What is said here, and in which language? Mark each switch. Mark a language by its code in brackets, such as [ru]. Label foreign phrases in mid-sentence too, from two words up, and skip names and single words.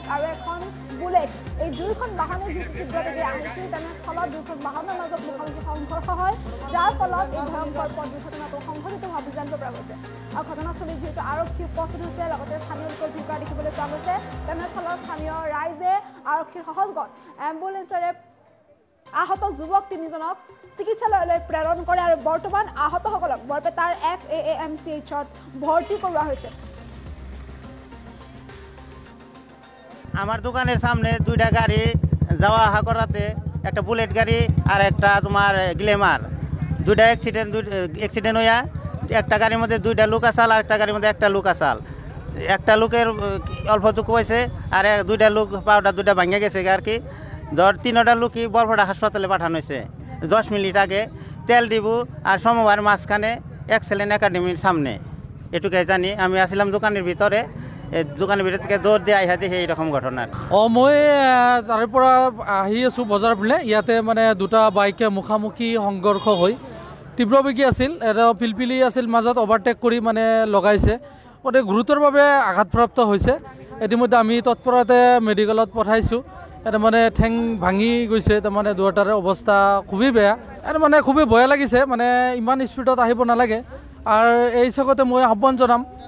[as] আৰু এখন বুলেট এই দুয়োখন বাহনে যিটো তীব্ৰবেগেৰে আহিছিল তেনেস্থলত দুয়োখন বাহনৰ মাজত মুখামুখি সংঘৰ্ষ হয় যাৰ ফলত এই ভয়ংকৰ পথ দুৰ্ঘটনাটো সংঘটিত হোৱা বুলি জানিব পৰা গৈছে আৰু ঘটনাস্থলীত যিহেতু আৰক্ষী উপস্থিত হৈছে লগতে স্থানীয় লোকৰ ভিৰ কৰা দেখিবলৈ পোৱা গৈছে তেনেস্থলত স্থানীয় ৰাইজে আৰক্ষীৰ সহযোগত এম্বুলেন্সেৰে আহত যুৱক তিনিজনক চিকিৎসালয়লৈ প্ৰেৰণ কৰে আৰু বৰ্তমান আহতসকলক বৰপেটাৰ FAAMCHত ভৰ্তি কৰোৱা হৈছে [bn] আমার দোকানের সামনে দুইটা গাড়ি যাওয়া আসা করাতে একটা বুলেট গাড়ি আর একটা তোমার গ্লেমার দুইটা অ্যাক্সিডেন্ট হইয়া একটা গাড়ির মধ্যে দুইটা লোক আসাল আর একটা গাড়ির মধ্যে একটা লোক আসাল একটা লোকের অল্প দুঃখ হয়েছে আর দুইটা লোক পাউডার দুইটা ভাঙে গেছে আর কি ধর তিনটা লোকই বরপেটা হাসপাতালে পাঠানো হয়েছে 10 মিনিট আগে তেল দিব আর সমবারের মাঝখানে এক্সেলেন্ট একাডেমির সামনে এটুকুই জানি আমি আসলাম দোকানের ভিতরে দোকানের ভিতর থেকে দৌড় দিয়ে আইহা দেখি এইরকম ঘটনার [as] মই তাৰে পৰা আহি আছোঁ বজাৰ পিনে ইয়াতে মানে দুটা বাইকে মুখামুখি সংঘৰ্ষ হৈ তীব্ৰবেগী আছিল এটা পিলপিলি আছিল মাজত অভাৰটেক কৰি মানে লগাইছে গতিকে গুৰুতৰভাৱে আঘাতপ্ৰাপ্ত হৈছে ইতিমধ্যে আমি তৎপৰতে মেডিকেলত পঠাইছোঁ এটা মানে ঠেং ভাঙি গৈছে তাৰমানে দুয়োটাৰে অৱস্থা খুবেই বেয়া এটা মানে খুবেই ভয় লাগিছে মানে ইমান স্পীডত আহিব নালাগে আৰু এই চকতে মই আহ্বান জনাম